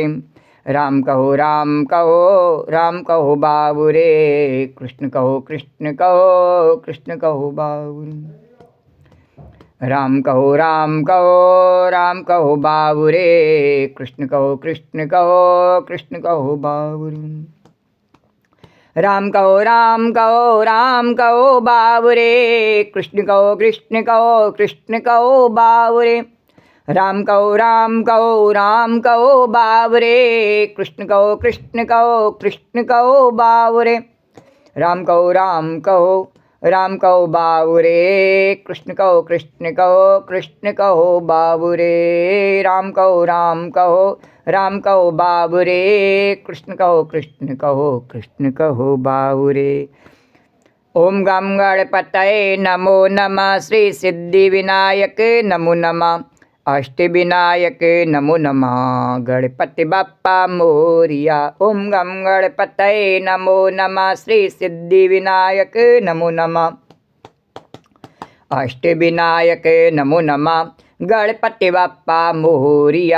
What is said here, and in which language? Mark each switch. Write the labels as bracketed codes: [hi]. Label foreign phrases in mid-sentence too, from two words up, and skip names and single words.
[hi] राम कहो बाबू रे, कृष्ण कहो कृष्ण कहो बाबू रे। राम कहो बाबू रे, कृष्ण कहो कृष्ण कहो बाबू रे। राम कहो बाबू रे, कृष्ण कहो बाबू रे। राम कहो बाबू रे, कृष्ण कहो बाबू रे। राम कहो बाबू रे, कृष्ण कहो बाबू रे। राम कहो बाबू रे, कृष्ण कहो बाबू रे। [sa] ओम गम गणपतये नमो नमः, श्री सिद्धि विनायक नमो नमः, अष्टविनायक नमो नमः, [mr] गणपति बप्पा मोरिया। [sa] ओम गम गणपतये नमो नमः, श्री सिद्धि विनायक नमो नमः, अष्टविनायक नमो नमः, [mr] गणपति बप्पा मोरिया।